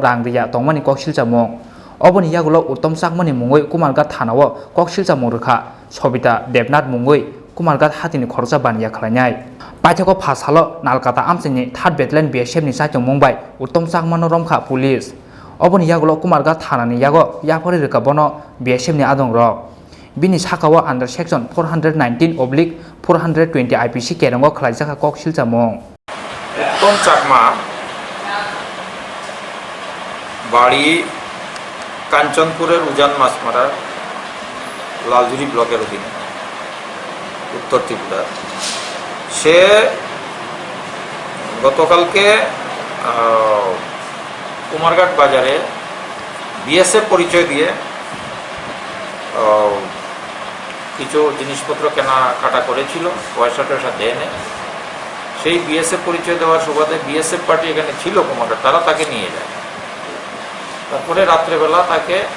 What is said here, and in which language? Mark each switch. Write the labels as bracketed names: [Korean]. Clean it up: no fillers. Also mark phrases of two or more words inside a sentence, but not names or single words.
[Kok Borok] rang riya tongmani koksilcha mung oboni yagulo Uttom Chakma ni mungoi Kumarghat thanao koksilcha mung rwkha Sobita Debnath mungoi Kumarghat hatini khoroksa bani yaklanyai paithako phasalo Nalkata amsaini 3rd Battalion BSF ni chaitung mungbai Uttom Chakma no romkha police oboni yagulo Kumarghat thanani yago yapori rwkha bono BSF ni adong rok bini sakao [English] under section [Kok Borok] 419/420 IPC kerongo khlaijaka koksilcha mung [Bangla] Uttom Chakma বাড়ি কাঞ্চনপুরের উজান মাছমারা লালজুরি ব্লকের অধীনে উত্তর ত্রিপুরা সে গতকালকে কুমারঘাট বাজারে বিএসএফ পরিচয় দিয়ে কিছু জিনিসপত্র কেনাকাটা করেছিল পয়সা টয়সা দেয়নি সেই বিএসএফ পরিচয় দেওয়ার সুবাদে বিএসএফ পার্টি এখানে ছিল কুমারঘাট তারা তাকে নিয়ে যায় তারপরে রাত্রেবেলা তাকে